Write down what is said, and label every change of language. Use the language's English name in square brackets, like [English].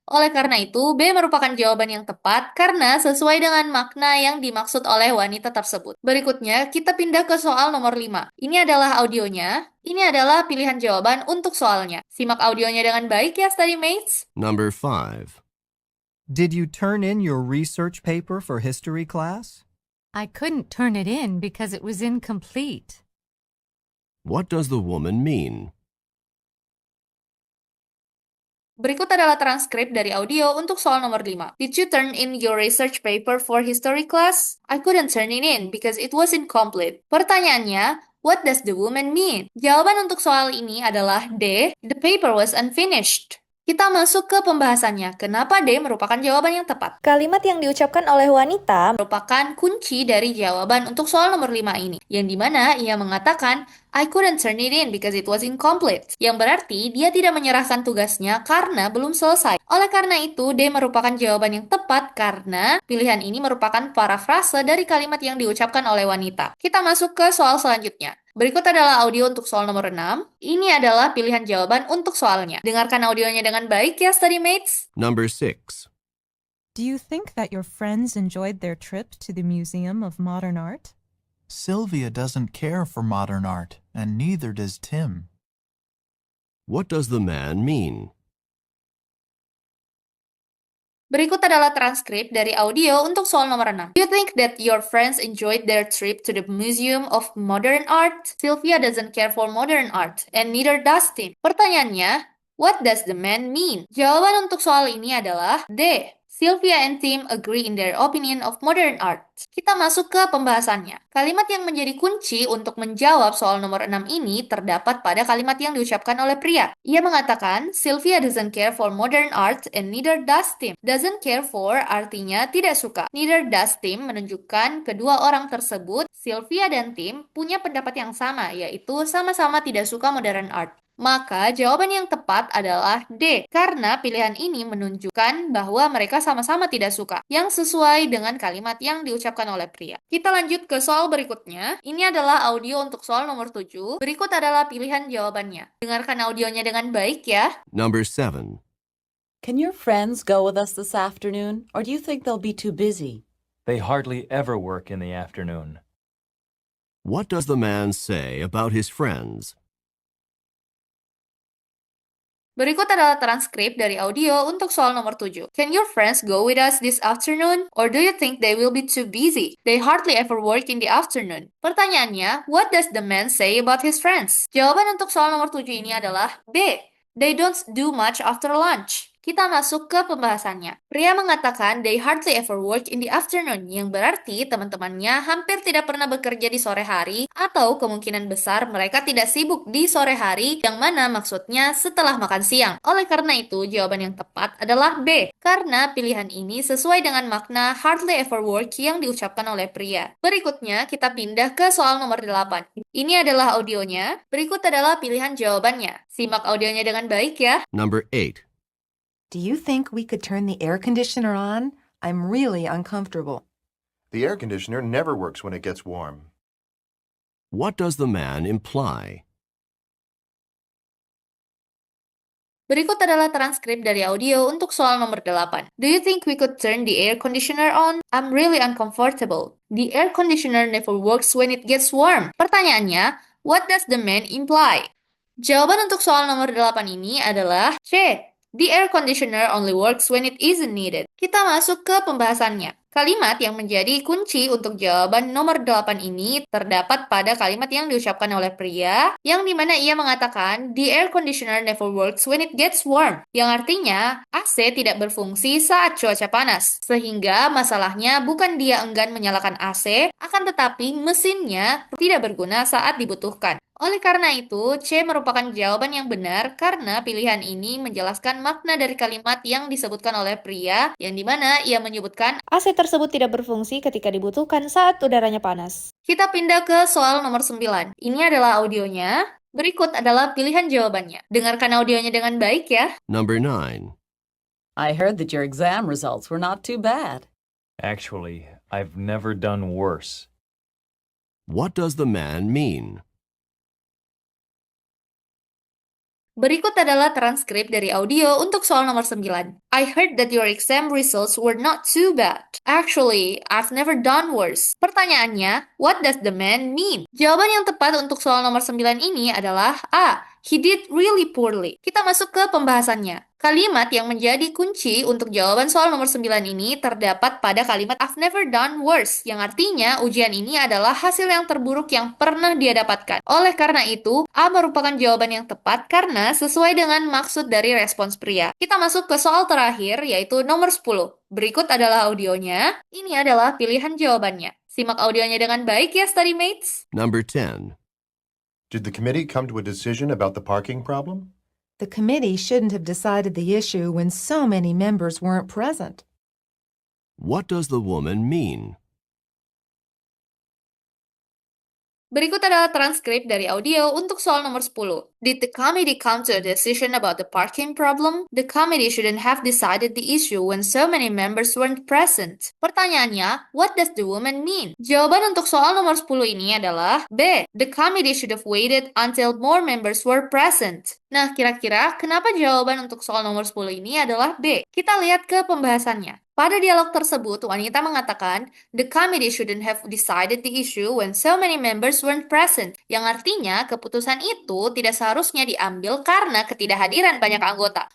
[Indonesian] Oleh karena itu, B merupakan jawaban yang tepat karena sesuai dengan makna yang dimaksud oleh wanita tersebut. Berikutnya, kita pindah ke soal nomor 5. Ini adalah audionya. Ini adalah pilihan jawaban untuk soalnya. Simak audionya dengan baik ya, [English] study mates. Number 5. Did you turn in your research paper for history class? I couldn't turn it in because it was incomplete. What does the woman mean? [Indonesian] Berikut adalah transkrip dari audio untuk soal nomor 5. [English] Did you turn in your research paper for history class? I couldn't turn it in because it was incomplete. [Indonesian] Pertanyaannya, [English] what does the woman mean? [Indonesian] Jawaban untuk soal ini adalah D. [English] The paper was unfinished. [Indonesian] Kita masuk ke pembahasannya. Kenapa D merupakan jawaban yang tepat? Kalimat yang diucapkan oleh wanita merupakan kunci dari jawaban untuk soal nomor 5 ini. Yang dimana ia mengatakan, [English] I couldn't turn it in because it was incomplete. [Indonesian] Yang berarti dia tidak menyerahkan tugasnya karena belum selesai. Oleh karena itu, D merupakan jawaban yang tepat karena pilihan ini merupakan parafrase dari kalimat yang diucapkan oleh wanita. Kita masuk ke soal selanjutnya. Berikut adalah audio untuk soal nomor 6. Ini adalah pilihan jawaban untuk soalnya. Dengarkan audionya dengan baik ya, [English] study mates. Number 6. Do you think that your friends enjoyed their trip to the Museum of Modern Art? Sylvia doesn't care for modern art, and neither does Tim. What does the man mean? [Indonesian] Berikut adalah transkrip dari audio untuk soal nomor 6. [English] Do you think that your friends enjoyed their trip to the Museum of Modern Art? Sylvia doesn't care for modern art, and neither does Tim. [Indonesian] Pertanyaannya, [English] what does the man mean? [Indonesian] Jawaban untuk soal ini adalah D. [English] Sylvia and Tim agree in their opinion of modern art. [Indonesian] Kita masuk ke pembahasannya. Kalimat yang menjadi kunci untuk menjawab soal nomor 6 ini terdapat pada kalimat yang diucapkan oleh pria. Ia mengatakan, [English] Sylvia doesn't care for modern art and neither does Tim. Doesn't care for [Indonesian] artinya tidak suka. [English] Neither does Tim [Indonesian] menunjukkan kedua orang tersebut, Sylvia dan Tim, punya pendapat yang sama, yaitu sama-sama tidak suka modern art. Maka jawaban yang tepat adalah D, karena pilihan ini menunjukkan bahwa mereka sama-sama tidak suka, yang sesuai dengan kalimat yang diucapkan oleh pria. Kita lanjut ke soal berikutnya. Ini adalah audio untuk soal nomor 7. Berikut adalah pilihan jawabannya. Dengarkan audionya dengan baik ya. [English] Number 7. Can your friends go with us this afternoon, or do you think they'll be too busy? They hardly ever work in the afternoon. What does the man say about his friends? [Indonesian] Berikut adalah transkrip dari audio untuk soal nomor 7. [English] Can your friends go with us this afternoon? Or do you think they will be too busy? They hardly ever work in the afternoon. [Indonesian] Pertanyaannya, [English] what does the man say about his friends? [Indonesian] Jawaban untuk soal nomor 7 ini adalah B. [English] They don't do much after lunch. [Indonesian] Kita masuk ke pembahasannya. Pria mengatakan [English] they hardly ever work in the afternoon, [Indonesian] yang berarti teman-temannya hampir tidak pernah bekerja di sore hari, atau kemungkinan besar mereka tidak sibuk di sore hari, yang mana maksudnya setelah makan siang. Oleh karena itu, jawaban yang tepat adalah B, karena pilihan ini sesuai dengan makna [English] hardly ever work [Indonesian] yang diucapkan oleh pria. Berikutnya, kita pindah ke soal nomor 8. Ini adalah audionya, berikut adalah pilihan jawabannya. Simak audionya dengan baik ya. [English] Number 8. Do you think we could turn the air conditioner on? I'm really uncomfortable. The air conditioner never works when it gets warm. What does the man imply? [Indonesian] Berikut adalah transkrip dari audio untuk soal nomor 8. [English] Do you think we could turn the air conditioner on? I'm really uncomfortable. The air conditioner never works when it gets warm. [Indonesian] Pertanyaannya, [English] what does the man imply? [Indonesian] Jawaban untuk soal nomor 8 ini adalah C. [English] The air conditioner only works when it isn't needed. [Indonesian] Kita masuk ke pembahasannya. Kalimat yang menjadi kunci untuk jawaban nomor 8 ini terdapat pada kalimat yang diucapkan oleh pria, yang dimana ia mengatakan, [English] the air conditioner never works when it gets warm, [Indonesian] yang artinya AC tidak berfungsi saat cuaca panas, sehingga masalahnya bukan dia enggan menyalakan AC, akan tetapi mesinnya tidak berguna saat dibutuhkan. Oleh karena itu, C merupakan jawaban yang benar karena pilihan ini menjelaskan makna dari kalimat yang disebutkan oleh pria, yang dimana ia menyebutkan AC tersebut tidak berfungsi ketika dibutuhkan saat udaranya panas. Kita pindah ke soal nomor 9. Ini adalah audionya. Berikut adalah pilihan jawabannya. Dengarkan audionya dengan baik ya. [English] Number 9. I heard that your exam results were not too bad. Actually, I've never done worse. What does the man mean? [Indonesian] Berikut adalah transkrip dari audio untuk soal nomor 9. [English] I heard that your exam results were not too bad. Actually, I've never done worse. [Indonesian] Pertanyaannya, [English] what does the man mean? [Indonesian] Jawaban yang tepat untuk soal nomor 9 ini adalah A. [English] He did really poorly. [Indonesian] Kita masuk ke pembahasannya. Kalimat yang menjadi kunci untuk jawaban soal nomor 9 ini terdapat pada kalimat [English] I've never done worse, [Indonesian] yang artinya ujian ini adalah hasil yang terburuk yang pernah dia dapatkan. Oleh karena itu, A merupakan jawaban yang tepat karena sesuai dengan maksud dari respons pria. Kita masuk ke soal terakhir, yaitu nomor 10. Berikut adalah audionya. Ini adalah pilihan jawabannya. Simak audionya dengan baik ya, [English] study mates. Number 10. Did the committee come to a decision about the parking problem? The committee shouldn't have decided the issue when so many members weren't present. What does the woman mean? [Indonesian] Berikut adalah transkrip dari audio untuk soal nomor 10. [English] Did the committee come to a decision about the parking problem? The committee shouldn't have decided the issue when so many members weren't present. [Indonesian] Pertanyaannya, [English] what does the woman mean? [Indonesian] Jawaban untuk soal nomor 10 ini adalah B. [English] The committee should have waited until more members were present. [Indonesian] Nah, kira-kira kenapa jawaban untuk soal nomor 10 ini adalah B? Kita lihat ke pembahasannya. Pada dialog tersebut, wanita mengatakan, [English] the committee shouldn't have decided the issue when so many members weren't present, [Indonesian] yang artinya keputusan itu tidak seharusnya diambil karena ketidakhadiran banyak anggota.